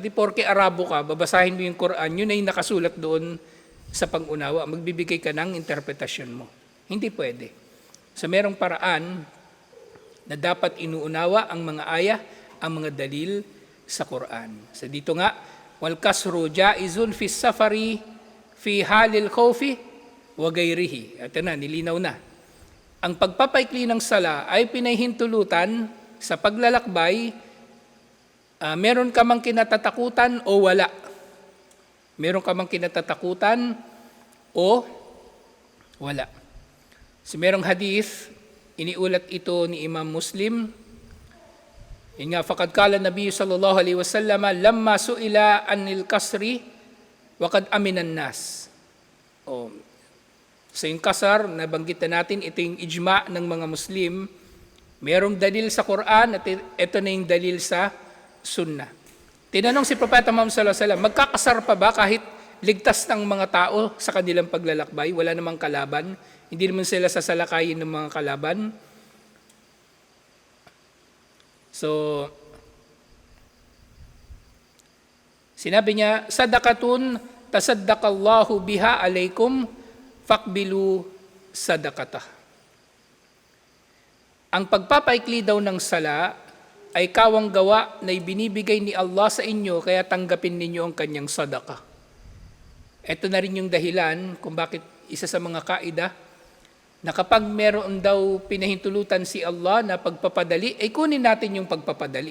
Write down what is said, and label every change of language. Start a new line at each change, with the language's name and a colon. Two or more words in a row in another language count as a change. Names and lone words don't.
Filipino: Di porke Arabo ka, babasahin mo yung Quran, yun ay nakasulat doon sa pang-unawa. Magbibigay ka ng interpretasyon mo. Hindi pwede. So, merong paraan na dapat inuunawa ang mga aya, ang mga dalil sa Quran. So, dito nga,
Arabic: والقصر جائز في السفر في حال الخوف وغيره.
Filipino: Ito na, nilinaw na. Ang pagpapaikli ng sala ay pinahintulutan sa paglalakbay, meron ka mang kinatatakutan o wala. Meron ka mang kinatatakutan o wala. So merong hadith, iniulat ito ni Imam Muslim. Yun nga,
Arabic: فقد قال النبي صلى الله عليه وسلم، لما سئل عن القصر، وقد أمن الناس.
Filipino: So yung kasar, nabanggit na natin, ito yung ijma ng mga Muslim. Merong dalil sa Quran at ito na yung dalil sa Sunnah. Tinanong si Propeta Muhammad
Arabic: صلى الله عليه وسلم,
Filipino: magkakasar pa ba kahit ligtas ng mga tao sa kanilang paglalakbay? Wala namang kalaban. Hindi naman sila sasalakayin ng mga kalaban. So, sinabi niya,
Arabic: صدقة تصدق الله بها عليكم فاقبلوا صدقته.
Filipino: Ang pagpapaikli daw ng sala ay kawang gawa na ibinibigay ni Allah sa inyo, kaya tanggapin ninyo ang kanyang sadaqah. Ito na rin yung dahilan kung bakit isa sa mga kaida na kapag meron daw pinahintulutan si Allah na pagpapadali, ay kunin natin yung pagpapadali.